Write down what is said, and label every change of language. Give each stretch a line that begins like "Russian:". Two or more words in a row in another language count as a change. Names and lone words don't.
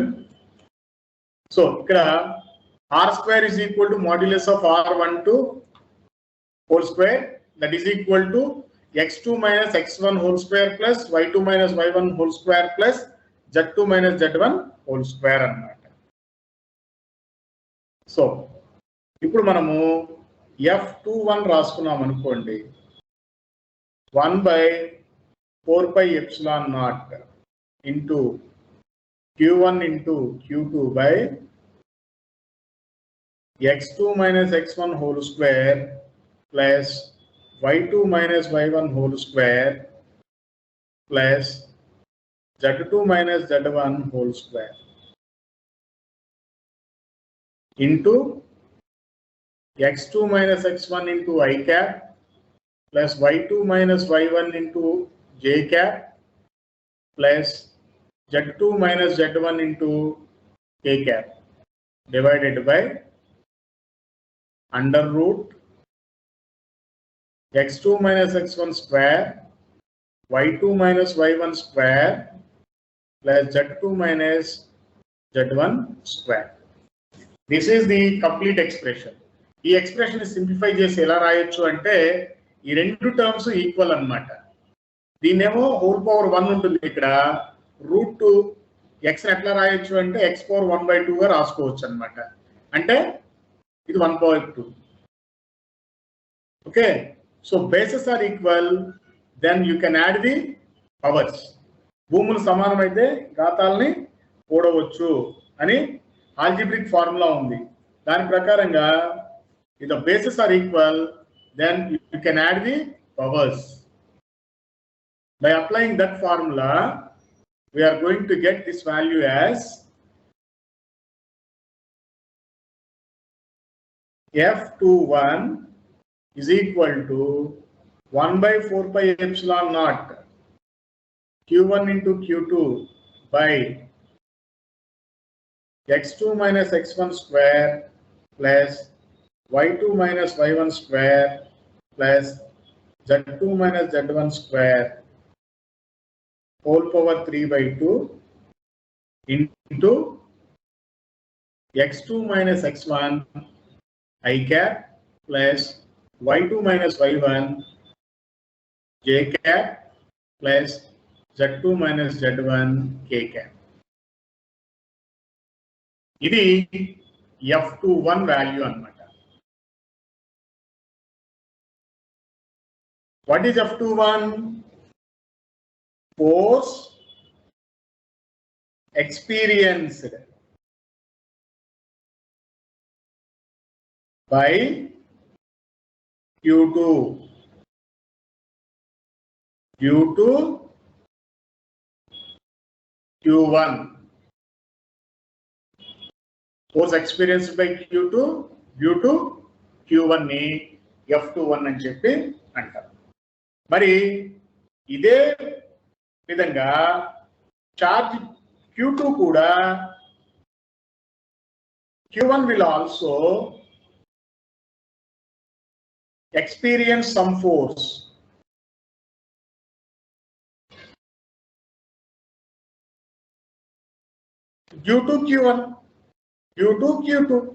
English: So ఇక్కడ R square is equal to modulus of R12 whole square, that is equal to x2 minus x1 whole square plus y2 minus y1 whole square plus z2 minus z1 whole square అన్నమాట.
Telugu: సో ఇప్పుడు మనము F21 రాసుకున్నాం అనుకోండి.
English: 1/4 pi epsilon naught into Q1 into Q2 by x2 minus x1 whole square plus y2 minus y1 whole square plus z2 minus z1 whole square into x2 minus x1 into I cap plus y2 minus y1 into j cap plus z2 minus z1 into k cap divided by under root x2 minus x1 square y2 minus y1 square plus z2 minus z1 square. This is the complete expression.
Telugu: ఈ
English: expression simplify
Telugu: చేసి ఎలా రాయొచ్చు అంటే ఈ రెండు
English: terms equal
Telugu: అన్నమాట. దీన్నేమో
English: whole power
Telugu: 1 ఉంటుంది, ఇక్కడ
English: root x
Telugu: ఎట్లా రాయొచ్చు అంటే x పవర్ 1/2 గా రాసుకోవచ్చు అనమాట. అంటే ఇది 1/2.
English: okay, so bases are equal, then you can add the powers.
Telugu: భూములు సమానమైతే ఘాతాలని కూడవచ్చు అని
English: algebraic formula
Telugu: ఉంది. దాని ప్రకారంగా
English: if the bases are equal, then you can add the powers. By applying that formula, we are going to get this value as F21 is equal to 1/4 pi epsilon naught Q1 into Q2 by x2 minus x1 square plus y2 minus y1 square plus z2 minus z1 square whole power 3 by 2 into x2 minus x1 I cap plus y2 minus y1 j cap plus z2 minus z1 k cap.
Telugu: ఇది F21 వాల్యూ అన్నమాట.
English: What is F21? Force experienced by Q2 due to Q1. Force experienced by Q2 due to Q1 ని F21
Telugu: అని చెప్పి అంటారు. మరి ఇదే విధంగా చార్జ్ Q2 కూడా
English: Q1 will also experience some force. Due to Q1, due to Q2.